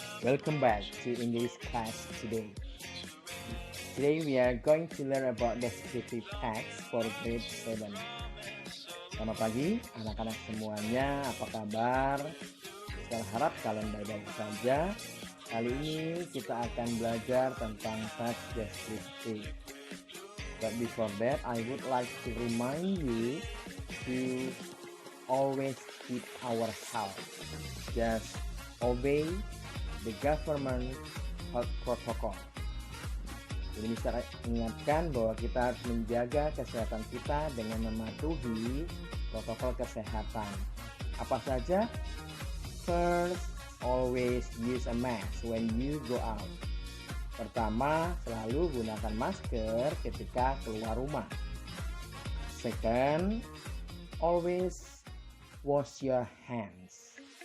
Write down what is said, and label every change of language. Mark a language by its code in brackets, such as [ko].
[en] Welcome back to English class today. Today we are going to learn about descriptive text for grade 7. [id] Selamat pagi, anak-anak semuanya. Apa kabar? Saya harap kalian baik-baik saja. Kali ini kita akan belajar tentang text descriptive. [en] But before that, I would like to remind you to always keep our health. Just obey the government health protocol. [id] Jadi bisa ingatkan bahwa kita harus menjaga kesehatan kita dengan mematuhi protokol kesehatan. Apa saja? [en] First, always use a mask when you go out. [id] Pertama, selalu gunakan masker ketika keluar rumah. [en] Second, always wash your hands.